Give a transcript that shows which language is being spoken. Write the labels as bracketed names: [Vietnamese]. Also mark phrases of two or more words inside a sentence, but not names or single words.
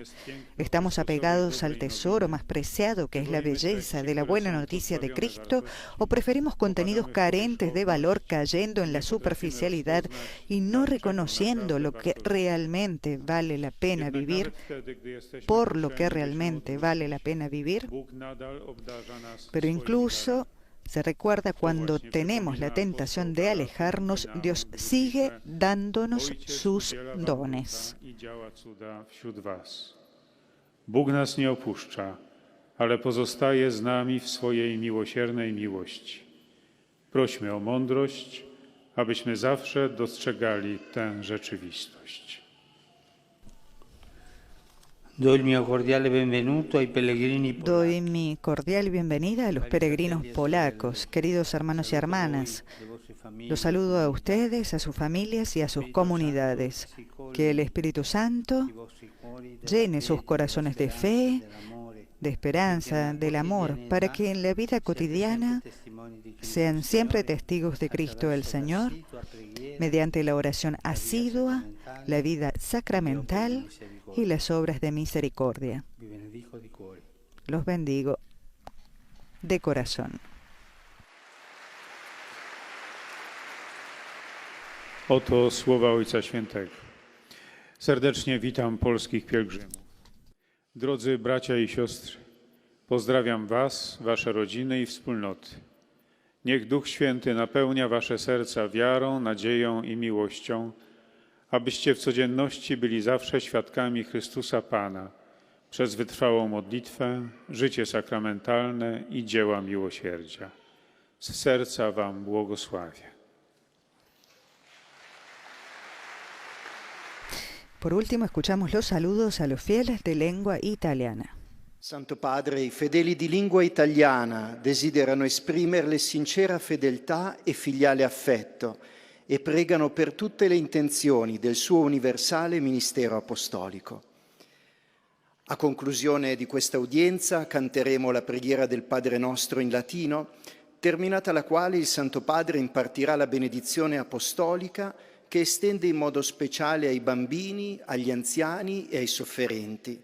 [Spanish] ¿Estamos apegados al tesoro más preciado, que es la belleza de la buena noticia de Cristo, o preferimos contenidos carentes de valor cayendo en la superficialidad y no reconociendo lo que realmente vale la pena vivir, por lo que realmente vale la pena vivir? Pero incluso se recuerda cuando tenemos la tentación de alejarnos, Dios sigue dándonos sus dones. [Polish] Bóg nas nie opuszcza, ale pozostaje z nami w swojej miłosiernej miłości. Prośmy o mądrość, abyśmy zawsze dostrzegali tę rzeczywistość. [Spanish] Doy mi cordial [Italian] bienvenuto ai pellegrini [Spanish] polacos. Doy mi cordial bienvenida a los peregrinos polacos, queridos hermanos y hermanas. Los saludo a ustedes, a sus familias y a sus comunidades. Que el Espíritu Santo llene sus corazones de fe, de esperanza, del amor, para que en la vida cotidiana sean siempre testigos de Cristo el Señor, mediante la oración asidua, la vida sacramental y las obras de misericordia. Los bendigo de corazón. [Polish] Oto słowa Ojca Świętego. Serdecznie witam polskich pielgrzymów. Drodzy bracia i siostry, pozdrawiam was, wasze rodziny i wspólnoty. Niech Duch Święty napełnia wasze serca wiarą, nadzieją i miłością, abyście w codzienności byli zawsze świadkami Chrystusa Pana przez wytrwałą modlitwę, życie sakramentalne i dzieła miłosierdzia. Z serca wam błogosławię. [Spanish] Por último, escuchamos los saludos a los fieles de lengua italiana. [Italian] Santo Padre, i fedeli di lingua italiana desiderano esprimerle sincera fedeltà e filiale affetto e pregano per tutte le intenzioni del suo universale ministero apostolico. A conclusione di questa udienza canteremo la preghiera del Padre Nostro in latino, terminata la quale il Santo Padre impartirà la benedizione apostolica che estende in modo speciale ai bambini, agli anziani e ai sofferenti.